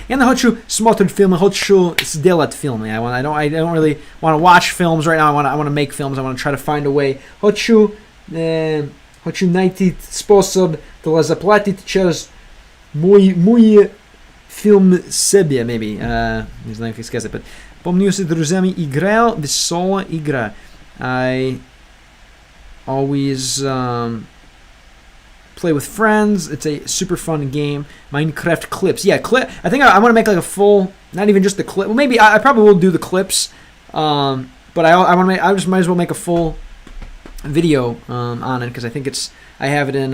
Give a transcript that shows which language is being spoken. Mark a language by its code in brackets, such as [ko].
[ru] Я не хочу смотреть фильмы, хочу сделать фильмы. [en] I don't really want to watch films right now. I want to make films. I want to try to find a way. [ru] Хочу найти способ для заплатить через мой фильм себе, [en] maybe. [ru] Не знаю, как сказать, [en] but [ru] помню, с друзьями играл, веселая игра. [en] I always play with friends. It's a super fun game. Minecraft clips. Yeah, I think I want to make like a full, not even just the clip. Well, maybe I probably will do the clips. But I just might as well make a full video on it, because I think I have it in.